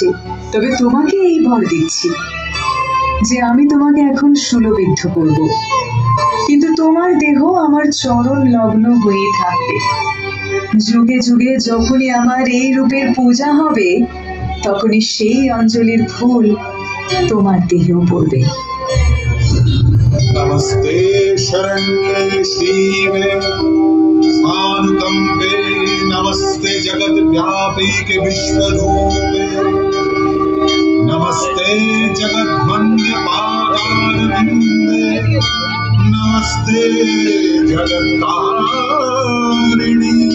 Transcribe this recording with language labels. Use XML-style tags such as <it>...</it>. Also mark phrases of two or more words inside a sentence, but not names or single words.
<bn>তবে তোমাকে এই বর দিচ্ছি যে আমি তোমাকে এখন শূলবিদ্ধ করব, কিন্তু তোমার দেহ আমার চরণ লগ্ন হয়ে থাকবে। যুগে যুগে যখনই আমার এই রূপের পূজা হবে, তখনই সেই অঞ্জলির ফুল তোমার দেহেও পড়বে।</bn> <sa>नमस्ते शरण्ये शिवे शान्तम्बे, नमस्ते जगद्व्यापिके विश्वरूपे, नमस्ते जगद्वन्द्यपादारविन्दे, नमस्ते जगत्तारिणी।</sa>